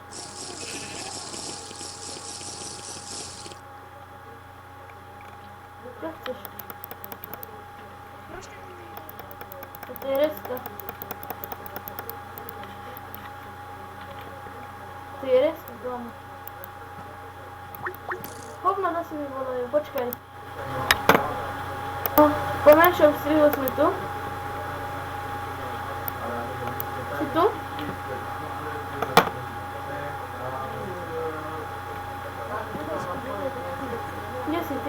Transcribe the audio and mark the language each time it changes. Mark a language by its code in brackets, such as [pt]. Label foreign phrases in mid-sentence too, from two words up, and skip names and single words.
[cs] Co chceš? Proč tak nejde? To je reska. To je reska, doma. [sk] Hovno, zase mi volajú, počkaj. No, pomenšom strihu sme tu. Si tu? Kde si ty?